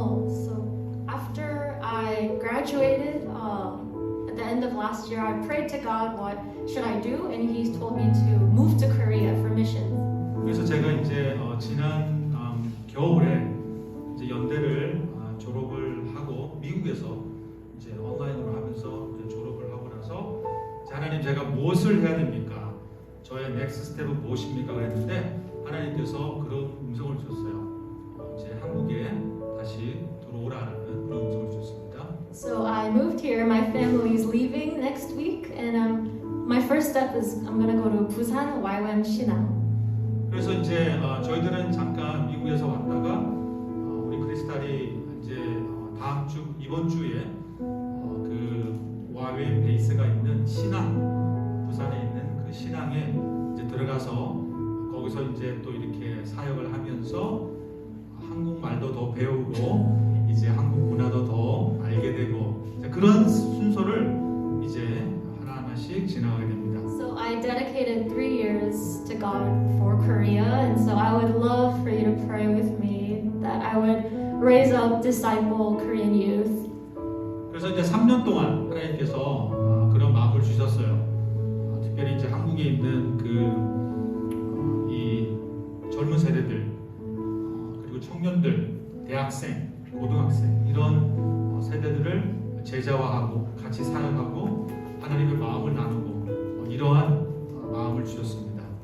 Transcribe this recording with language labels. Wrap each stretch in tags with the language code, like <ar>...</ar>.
<en>So after I graduated at the end of last year, I prayed to God, what should I do? And He told me to move to Korea for missions.</en> <ko>그래서 제가 이제 지난 겨울에 이제 연대를 졸업을 하고 미국에서 이제 온라인으로 하면서 이제 졸업을 하고 나서 이제 하나님 제가 무엇을 해야 됩니까? 저의 넥스트 스텝은 무엇입니까? 그랬는데 하나님께서 그런 음성을 주셨어요. 이제 한국에 다시 들어오라는 그런 음성을 주셨습니다.</ko> <en>So I moved here. My family is leaving next week, and my first step is I'm gonna go to Busan YWAM Shinang.</en> <ko>그래서 이제 저희들은 잠깐 미국에서 왔다가 우리 크리스탈이 이제 이번 주에 그 YWAM 베이스가 있는 신앙, 부산에 있는 그 신앙에 이제 들어가서 거기서 이제 또 이렇게 사역을 하면서 한국말도 더 배우고 이제 한국 문화도 더 알게 되고 그런 순서를 이제 하나하나씩 지나가게 됩니다.</ko> <en>So I dedicated 3 years to God for Korea, and so I would love for you to pray with me that I would raise up disciple Korean youth.</en> <ko>그래서 이제 3년 동안 하나님께서 그런 마음을 주셨어요. 특별히 이제 한국에 있는 이 젊은 세대들 그리고 청년들, 대학생, 고등학생 이런 세대들을 제자화하고 같이 사역하고 하나님의 마음을 나누고 이러한 마음을 주셨습니다.</ko>